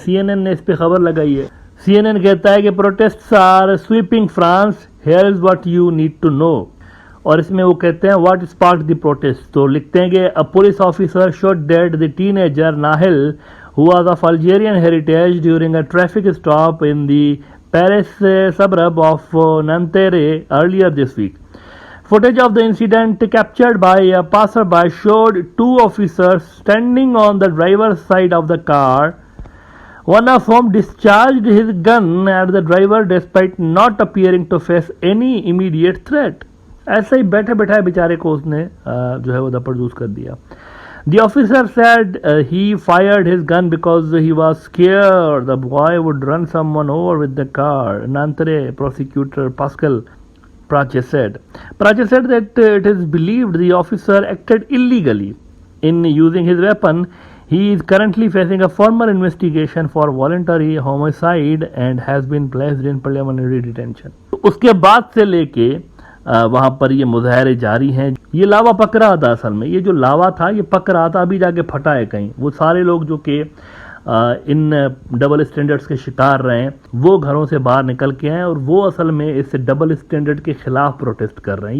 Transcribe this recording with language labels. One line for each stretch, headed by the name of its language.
Urdu: CNN نے اس پہ خبر لگائی ہے. CNN کہتا ہے کہ
English: Protests are sweeping France, here is what you need to know.
Urdu: اور اس میں وہ کہتے ہیں
English: what spark the protest,
Urdu: تو لکھتے ہیں کہ
English: A police officer shoot dead the teenager Nahel who was of Algerian heritage during a traffic stop in the Paris suburb of Nanterre earlier this week. Footage of the incident captured by a passerby showed 2 officers standing on the driver's side of the car, one of whom discharged his gun at the driver despite not appearing to face any immediate threat.
Urdu: ایسے ہی بیٹھے بیٹھائے بیچارے کو اس نے جو ہے وہ دپڑ those کر دیا.
English: The officer said he fired his gun because he was scared the boy would run someone over with the car. Nanterre prosecutor Pascal Prache said that it is believed the officer acted illegally in using his weapon. He is currently facing a formal investigation for voluntary homicide and has been placed in preliminary detention.
Urdu: اس کے بعد سے لے کے وہاں پر یہ مظاہرے جاری ہیں. یہ لاوا پک رہا تھا اصل میں, یہ جو لاوا تھا یہ پک رہا تھا, ابھی جا کے پھٹا ہے کہیں. وہ سارے لوگ جو کہ ان ڈبل اسٹینڈرڈز کے شکار رہے ہیں وہ گھروں سے باہر نکل کے ہیں, اور وہ اصل میں اس ڈبل اسٹینڈرڈ کے خلاف پروٹیسٹ کر رہے ہیں.